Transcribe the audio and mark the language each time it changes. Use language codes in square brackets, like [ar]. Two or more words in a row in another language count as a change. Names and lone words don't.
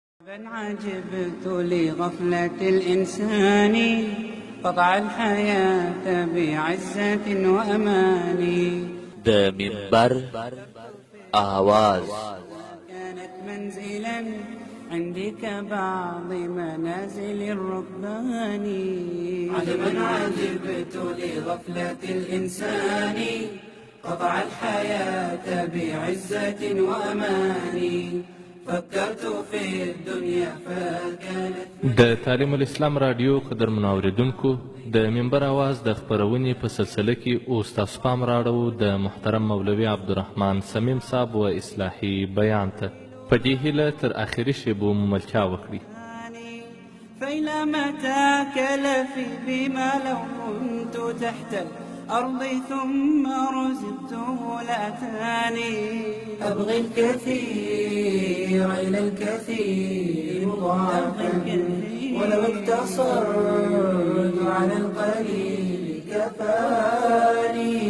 [ar] بل عجبت لغفلة الإنسان قطع الحياة بعزة وأمان. [ps] د منبر آواز [ar] كانت منزلا عندك بعض منازل الركبان. عجبا عجبت لغفلة الإنسان قطع الحياة بعزة وأمان. فكرت في الدنيا فكانت. [ps] د تعلیم الاسلام رادیو قدرمنو اوریدونکو، د منبر آواز د خپرونې په سلسله کې اوس تاسو پام راړو د محترم مولوي عبدالرحمن سمیم صاحب و اصلاحي بیان ته. په دې هیله تر آخري شیبو مو ملتیا وکړي. [ar] فإلى متى كلفي بما لو كنت تحت الأرض ثم رزقته لأتاني. أبغي الكثير إلى الكثير مضاعفا ولو اقتصرت على القليل كفاني.